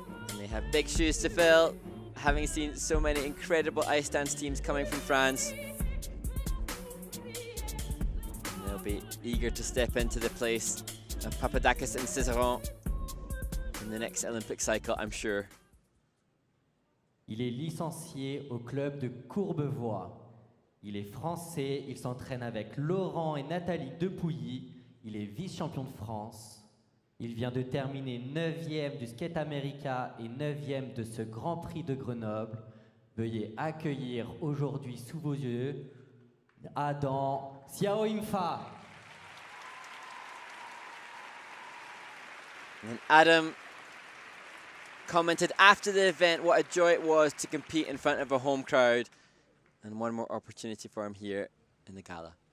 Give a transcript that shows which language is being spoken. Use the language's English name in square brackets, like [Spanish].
[English] And they have big shoes to fill, having seen so many incredible ice dance teams coming from France. And they'll be eager to step into the place of Papadakis and Cizeron in the next Olympic cycle, I'm sure. [French] Il est licencié au club de Courbevoie. Il est français, il s'entraîne avec Laurent et Nathalie Depuilly. Il est vice-champion de France. Il vient de terminer 9e du Skate America et 9e de ce Grand Prix de Grenoble. Veuillez accueillir aujourd'hui sous vos yeux Adam Xiaoyingfa. [English] And Adam commented after the event what a joy it was to compete in front of a home crowd, and one more opportunity for him here in the gala.